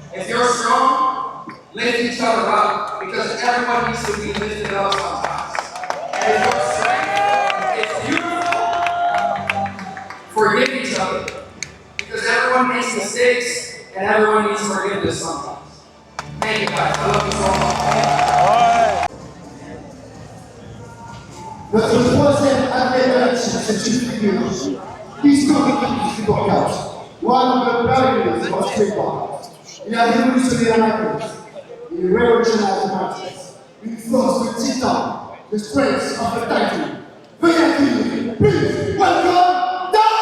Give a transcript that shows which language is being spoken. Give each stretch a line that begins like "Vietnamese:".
English: If you're strong, lift each other up, because everyone needs to be lifted up sometimes. And if you're strength, it's beautiful, forgive each other, because everyone makes mistakes and everyone needs forgiveness sometimes. Thank you guys, I love you so much.
French: Notre troisième athlète c'est une figure historique du workout.
English: One of the pioneers of streetball.
French: Il a révolutionné la course.
English: Il revolutionized the matches.
French: Une force de titan,
English: the strength of the titan.
French: Veuillez accueillir,
English: please welcome
French: Dan!